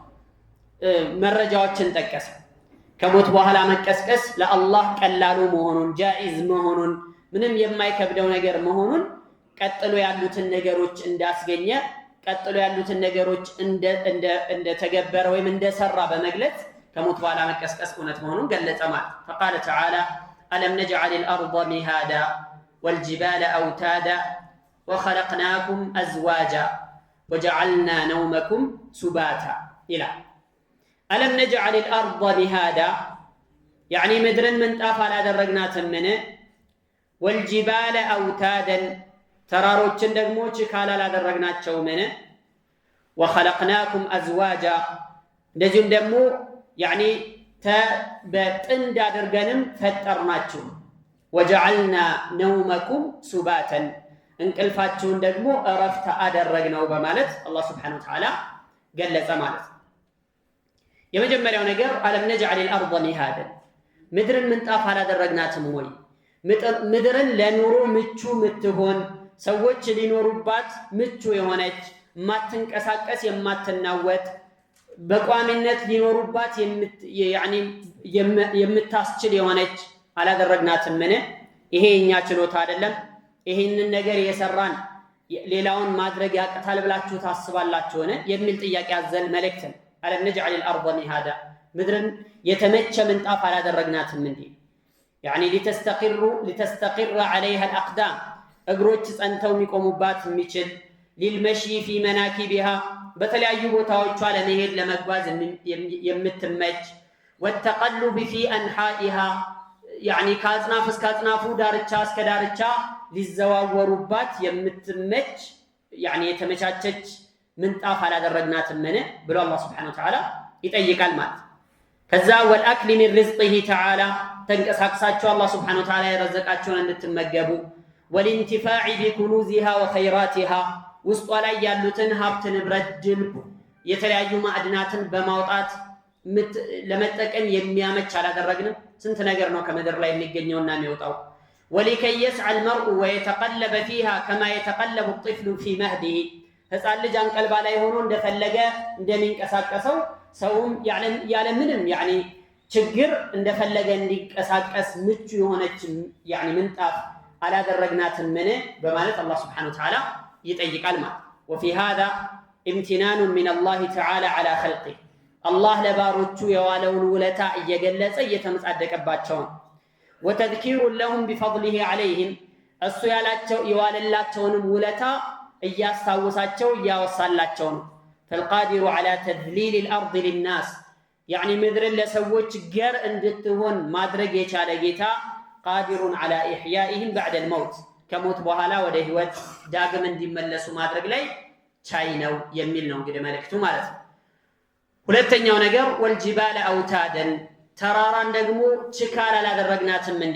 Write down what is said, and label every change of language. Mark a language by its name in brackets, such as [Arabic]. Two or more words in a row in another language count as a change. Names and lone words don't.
[Amharic] መረጃዎችን ጠቀሰ። ከሞት በኋላ መቀስቀስ ለአላህ ቀላሉ መሆኑን ጃኢዝ መሆኑን ምንም የማይከብደው ነገር መሆኑን ቀጥሎ ያሉትን ነገሮች እንዳስገኘ ቀጥሎ ያሉትን ነገሮች እንደ ተገበረ ወይም እንደሰራ በመግለጽ ከሞት በኋላ መቀስቀስ እውነት መሆኑን ገለጸ ማለት [Arabic] فقال تعالى ألم نجعل الأرض مهادا والجبال أوتادا وخلقناكم أزواجا وجعلنا نومكم سباتا إلى ألم نجعل الأرض مهادا يعني مدرن من طاف على درجنات منه والجبال أوتادا تراروچن [Amharic] ደግሞ ችካላ ላደረግናቸው [Arabic] منه وخلقناكم أزواجا [Amharic] እንደዚሁም ደግሞ يعني በጥንድ አድርገንም ፈጠርናችሁ [Arabic] وجعلنا نومكم سباتا [Amharic] እንቅልፋችሁን ደግሞ እረፍት አደረግነው በማለት አላህ [Arabic] سبحانه وتعالى [Amharic] ገለጸ ማለት ነው። የመጀመሪያው ነገር [Arabic] ألم نجعل الأرض مهادا [Amharic] ምድርን ምንጣፍ አላደረግናትም ወይ? ምድርን ለኑሮ ምቹ ምትሆን ሰዎች ሊኖሩባት ምቹ የሆነች ማትንቀሳቀስ የማትናወጥ በቋሚነት ሊኖሩባት የምታስችል የሆነች አላደረግናትም? ምን ይሄ የኛ ችሎታ አይደለም? ይሄንን ነገር የሰራን ሌላውን ማድረግ ያቀታል ብላችሁ ታስባላችሁን? የሚል ጥያቄ አዘል መልእክት ነው። [Arabic] ألم نجعل الأرض مهادا [Amharic] ምድርን የተመቸ ምንጣፍ አላደረግናትም እንዴ? [Arabic] يعني لتستقر عليها الأقدام [Amharic] እግሮች ጸንተው የሚቆሙባት የሚችል [Arabic] للمشي في مناكبها [Amharic] በተለያዩ ቦታዎቿ ለመሄድ ለመጓዝ የምትመች [Arabic] والتقلب في أنحائها يعني [Amharic] ከአጽናፍ እስከ አጽናፉ ዳርቻ እስከ ዳርቻ ሊዘዋወሩባት የምትመች يعني የተመቻቸች ምንጣፍ አላደረግናትም ምን ብሎ አላህ [Arabic] سبحانه وتعالى [Amharic] ይጠይቃል ማለት። ከዛ [Arabic] والأكل من رزقه تعالى [Amharic] ተንቀሳቅሳችሁ አላህ [Arabic] سبحانه وتعالى [Amharic] የረዘቃችሁን እንድትመገቡ [Arabic] والانتفاع بكنوزها وخيراتها [Amharic] ውስጧ ላይ ያሉትን ሀብት ንብረት ድልብ የተለያዩ ማዕድናትን በማውጣት ለመጠቀም የሚያመች አላደረግንም? ስንት ነገር ነው ከምድር ላይ የሚገኘውና የሚወጣው። [Arabic] ولكي يسعى المرء ويتقلب فيها كما يتقلب الطفل في مهده [Amharic] ህፃን ልጅ አንቀልባ ላይ ሆኖ እንደፈለገ እንደሚንቀሳቀሰው ሰውም ያለ ምንም يعني ችግር እንደፈለገ እንዲንቀሳቀስ ምቹ የሆነች يعني ምንጣፍ አላደረግናትም ምን በማለት አላህ [Arabic] سبحانه وتعالى [Amharic] ይጠይቃል ማለት። [Arabic] وفي هذا امتنان من الله تعالى على خلقه [Amharic] الله ለባሮቹ የዋለውን ውለታ እየገለጸ እየተመጻደቀባቸው [Arabic] وتذكير لهم بفضله عليهم [Amharic] እሱ ያላቸው የዋለላቸውንም ውለታ እያስታወሳቸው እያወሳላቸው ነው። [Arabic] فالقادر على تذليل الأرض للناس يعني [Amharic] ምድርን ለሰዎች ገር እንድትሆን ማድረግ የቻለ ጌታ [Arabic] قادرٌ على إحيائهم بعد الموت [Amharic] ከሞት በኋላ ወደ ህይወት ዳግም እንዲመለሱ ማድረግ ላይ ቻይ ነው የሚል ነው እንግዲህ መልእክቱ ማለት ነው። ሁለተኛው ነገር [Arabic] والجبال أوتادا [Amharic] ተራራን ደግሞ ችካል አላደረግናትም እንዴ?